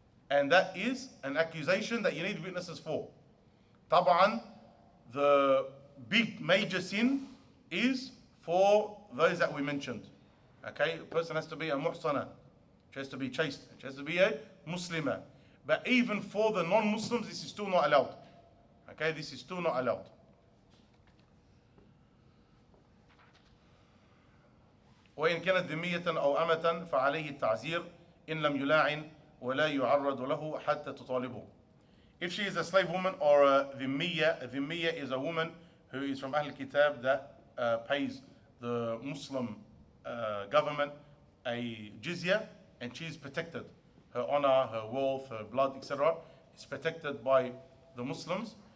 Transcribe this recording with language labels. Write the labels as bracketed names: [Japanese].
[English] And that is an accusation that you need witnesses for. Tab'an, the big major sin is for those that we mentioned. Okay, a person has to be a muhsana. She has to be chaste. She has to be a Muslimah. But even for the non-Muslims, this is still not allowed. Okay, this is still not allowed. [Arabic] وإن كانت ذمية أو أمة فعليه التعزير إن لم يلاعن ولا يعرض له حتى تطالبه. [English] If she is a slave woman or a dhimmiya is a woman who is from Ahl Kitab that pays the Muslim government a jizya, and she is protected. Her honor, her wealth, her blood, etc. is protected by the Muslims.